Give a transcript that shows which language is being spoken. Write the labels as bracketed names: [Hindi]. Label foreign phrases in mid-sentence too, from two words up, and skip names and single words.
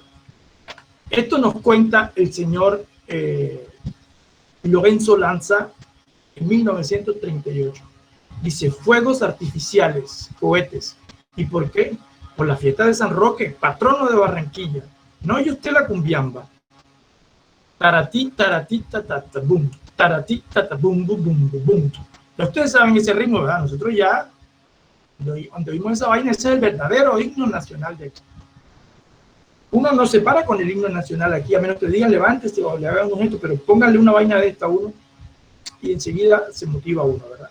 [Spanish] Esto nos cuenta el señor Lorenzo Lanza en 1938. Dice: fuegos artificiales, cohetes. ¿Y por qué? Por la fiesta de San Roque, patrono de Barranquilla. ¿No oye usted la cumbiamba? Taratí, taratí, tatata, bum. Taratí, tata, bum, bum, bum, bum, bum. Ustedes saben ese ritmo, ¿verdad? Nosotros ya, cuando vimos esa vaina, ese es el verdadero himno nacional de aquí. Uno no se para con el himno nacional aquí, a menos que digan levántese o le hagan un gesto, pero pónganle una vaina de esta a uno y enseguida se motiva uno, ¿verdad?